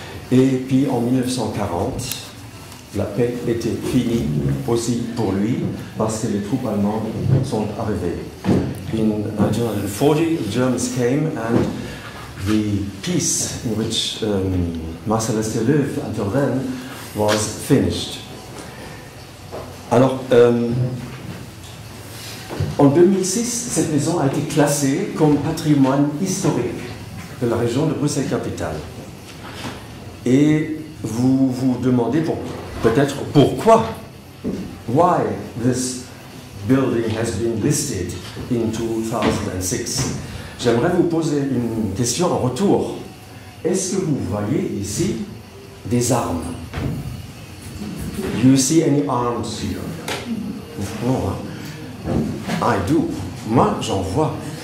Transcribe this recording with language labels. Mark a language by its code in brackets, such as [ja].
[fr] Et puis en 1940, la paix était finie aussi pour lui parce que les troupes allemandes sont arrivées. [en] In 1940, the Germans came and the peace in which Marcel Astier lived until then was finished. [fr] Alors, en 2006, cette maison a été classée comme patrimoine historique de la région de Bruxelles-Capitale. Et vous vous demandez peut-être pourquoi? [en] Why this building has been listed in 2006. [fr] J'aimerais vous poser une question en retour. Est-ce que vous voyez ici des armes? [en] Do you see any arms here? Oh, I do. [fr] Moi, j'en vois.